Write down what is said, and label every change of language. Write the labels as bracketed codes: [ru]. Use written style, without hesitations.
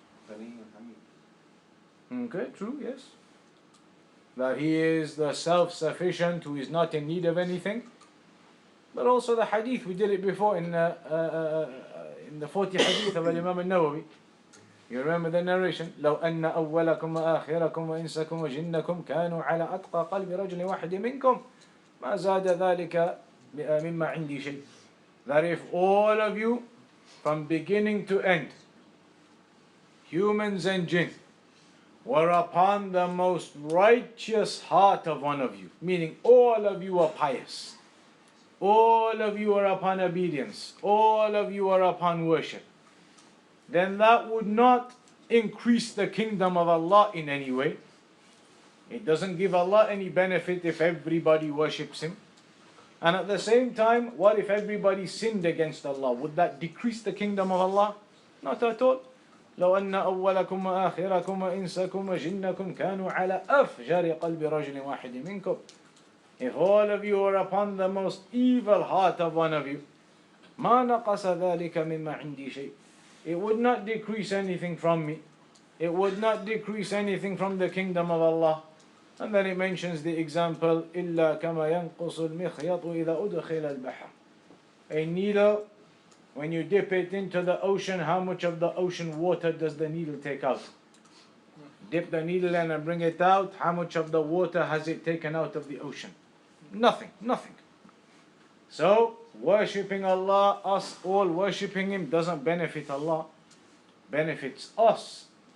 [en] Okay, true, yes. That He is the self-sufficient who is not in need of anything. But also the hadith, we did it before in the 40 hadith of Imam al-Nawawi. You remember the narration? [ar] لو أن أولكم وآخركم وإنسكم وجنكم كانوا على أتقى قلب رجل واحد منكم ما زاد ذلك مما عندي شيء. [en] That if all of you, from beginning to end, humans and jinn, were upon the most righteous heart of one of you, meaning all of you are pious, all of you are upon obedience, all of you are upon worship, then that would not increase the kingdom of Allah in any way. It doesn't give Allah any benefit if everybody worships Him. And at the same time, what if everybody sinned against Allah? Would that decrease the kingdom of Allah? Not at all. [ar] لو أن أولكم وآخركم وإنسكم وجنكم كانوا على أفجر قلب رجل واحد منكم. [en] If all of you are upon the most evil heart of one of you, [ar] ما نقص ذلك مما عندي شيء. [en] It would not decrease anything from me. It would not decrease anything from the kingdom of Allah. And then it mentions the example, [ar] إلا كما ينقص المخيط إذا أدخل البحر. [en] A needle, when you dip it into the ocean, how much of the ocean water does the needle take out? Dip the needle in and bring it out, how much of the water has it taken out of the ocean? Nothing, nothing. So, worshipping Allah, us all worshipping Him doesn't benefit Allah, benefits us.